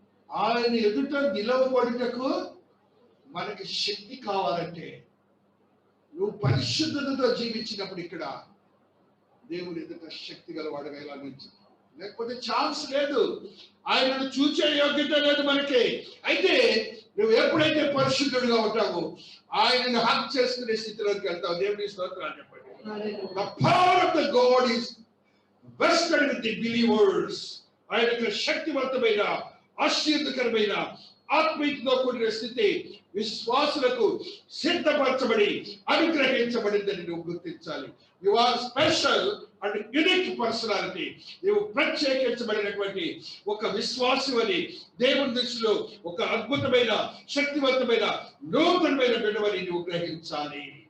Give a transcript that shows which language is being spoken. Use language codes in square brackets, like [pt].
[te] ఆయన ఎదుట నిలవబడుటకు మనకి శక్తి కావాలంటే నువ్వు పరిశుద్ధతతో జీవించినప్పుడు ఇక్కడ దేవుని ఎదుట శక్తి గలవాడుగా ఇలా నుంచి, లేకపోతే ఛాన్స్ లేదు. ఆయనను చూచే యోగ్యత లేదు మనకి. అయితే నువ్వు ఎప్పుడైతే పరిశుద్ధుడుగా ఉంటావో ఆయనను హక్ చేసుకునే స్థితిలోకి వెళ్తావు. దేవుని స్తోత్రాలు చెప్పండి. [en] The power of the God is vested with the believers. [te] ఆయనకు శక్తివంతమైన ఆశీర్వదకరమైన ఆత్మీయతతో కూడిన స్థితి విశ్వాసులకు సిద్ధపరచబడి అనుగ్రహించబడిందని నువ్వు గుర్తించాలి. [en] You are special and unique personality. [te] నువ్వు ప్రత్యేకించబడినటువంటి ఒక విశ్వాసం అని దేవుని దృష్టిలో ఒక అద్భుతమైన శక్తివంతమైన నూతనమైన బిడ్డవని నువ్వు గ్రహించాలి.